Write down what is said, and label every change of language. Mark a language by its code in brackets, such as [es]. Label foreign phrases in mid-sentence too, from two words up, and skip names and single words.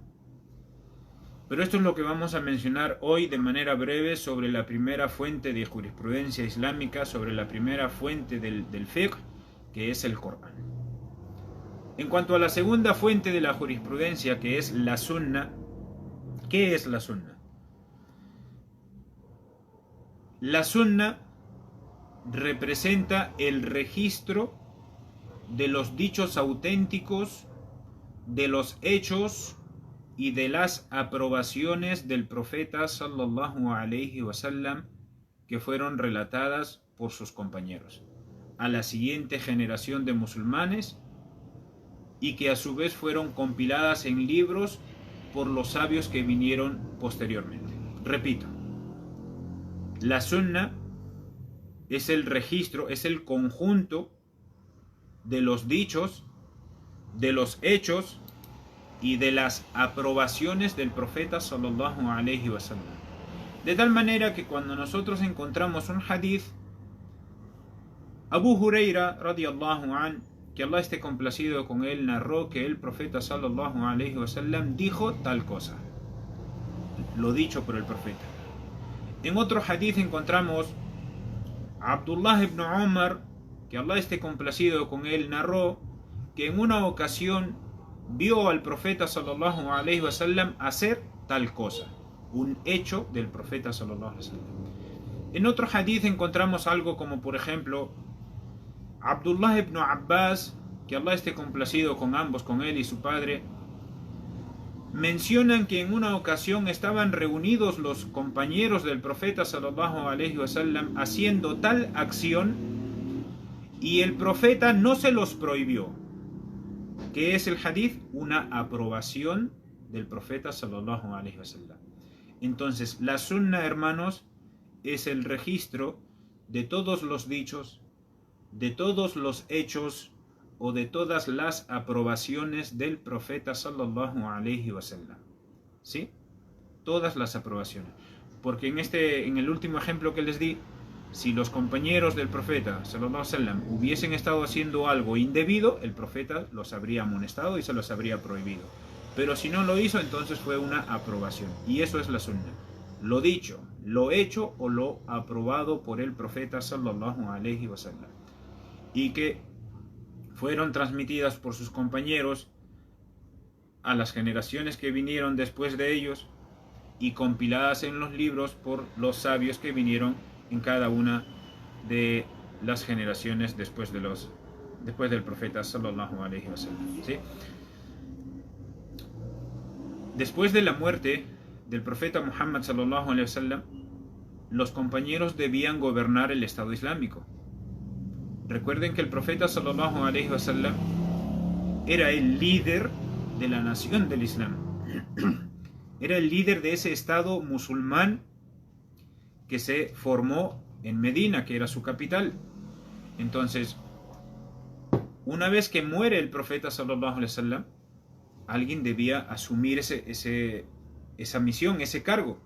[es] Pero esto es lo que vamos a mencionar hoy de manera breve sobre la primera fuente de jurisprudencia islámica, sobre la primera fuente del fiqh, que es el Corán. En cuanto a la segunda fuente de la jurisprudencia, que es la sunna, ¿qué es la sunna? La sunna representa el registro de los dichos auténticos, de los hechos y de las aprobaciones del profeta [ar] صلى الله عليه وسلم [es] que fueron relatadas por sus compañeros a la siguiente generación de musulmanes y que a su vez fueron compiladas en libros por los sabios que vinieron posteriormente. Repito, la sunna es el registro, es el conjunto de los dichos, de los hechos y de las aprobaciones del profeta [ar] صلى الله عليه وسلم. [es] De tal manera que cuando nosotros encontramos un hadith, Abu Huraira [ar] رضي الله عن, [es] que Allah esté complacido con él, narró que el profeta [ar] صلى الله عليه وسلم [es] dijo tal cosa, lo dicho por el profeta. En otro hadith encontramos Abdullah ibn Umar, que Allah esté complacido con él, narró que en una ocasión vio al profeta [ar] صلى الله عليه وسلم [es] hacer tal cosa, un hecho del profeta [ar] صلى الله عليه وسلم. [es] En otro hadith encontramos algo como, por ejemplo, Abdullah ibn Abbas, que Allah esté complacido con ambos, con él y su padre, mencionan que en una ocasión estaban reunidos los compañeros del profeta [ar] صلى الله عليه وسلم [es] haciendo tal acción y el profeta no se los prohibió. ¿Qué es el hadith? Una aprobación del profeta [ar] صلى الله عليه وسلم. [es] Entonces, la sunna, hermanos, es el registro de todos los dichos, de todos los hechos o de todas las aprobaciones del profeta [ar] صلى الله عليه وسلم. [es] ¿Sí? Todas las aprobaciones. Porque en el último ejemplo que les di, si los compañeros del profeta [ar] صلى الله عليه وسلم [es] hubiesen estado haciendo algo indebido, el profeta los habría amonestado y se los habría prohibido. Pero si no lo hizo, entonces fue una aprobación. Y eso es la sunna. Lo dicho, lo hecho o lo aprobado por el profeta [ar] صلى الله عليه وسلم. [es] Y que fueron transmitidas por sus compañeros a las generaciones que vinieron después de ellos y compiladas en los libros por los sabios que vinieron en cada una de las generaciones después del profeta [ar] صلى الله عليه وسلم. [es] ¿Sí? Después de la muerte del profeta Muhammad [ar] صلى الله عليه وسلم, [es] los compañeros debían gobernar el Estado Islámico. Recuerden que el profeta [ar] صلى الله عليه وسلم [es] era el líder de la nación del Islam. Era el líder de ese Estado musulmán que se formó en Medina, que era su capital. Entonces, una vez que muere el profeta [ar] صلى الله عليه وسلم, [es] alguien debía asumir esa misión, ese cargo.